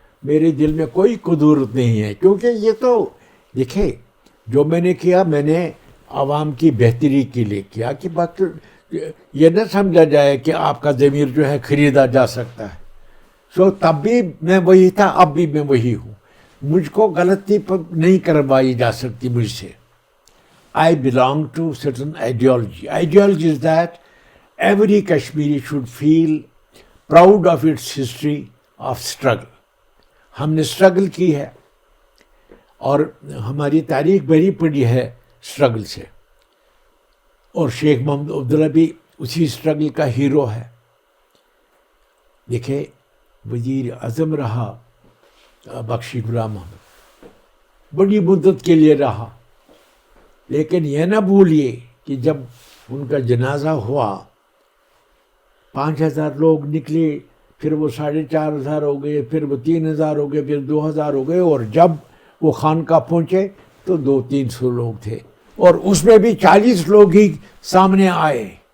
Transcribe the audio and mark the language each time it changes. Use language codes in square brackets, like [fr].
[ur] میرے دل میں کوئی قدورت نہیں ہے, کیونکہ یہ تو دیکھیں جو میں نے کیا میں نے عوام کی بہتری کے لیے کیا, کہ بات یہ نہ سمجھا جائے کہ آپ کا ضمیر جو ہے خریدا جا سکتا ہے. تب بھی میں وہی تھا, اب بھی میں وہی ہوں. مجھ کو غلطی نہیں کروائی جا سکتی مجھ سے. [en] I belong to certain ideology. Ideology is that every Kashmiri should feel proud of its history of struggle. [ur] ہم نے اسٹرگل کی ہے اور ہماری تاریخ بھری پڑی ہے اسٹرگل سے, اور شیخ محمد عبداللہ بھی اسی اسٹرگل کا ہیرو ہے. دیکھیں وزیر اعظم رہا بخشی غلام محمد, بڑی مدت کے لیے رہا, لیکن یہ نہ بھولیے کہ جب ان کا جنازہ ہوا 5000 لوگ نکلے, پھر وہ 4500 ہو گئے, پھر وہ 3000 ہو گئے, پھر 2000 ہو گئے, اور جب وہ خانقاہ پہنچے تو 200-300 لوگ تھے, اور اس میں بھی 40 لوگ ہی سامنے آئے.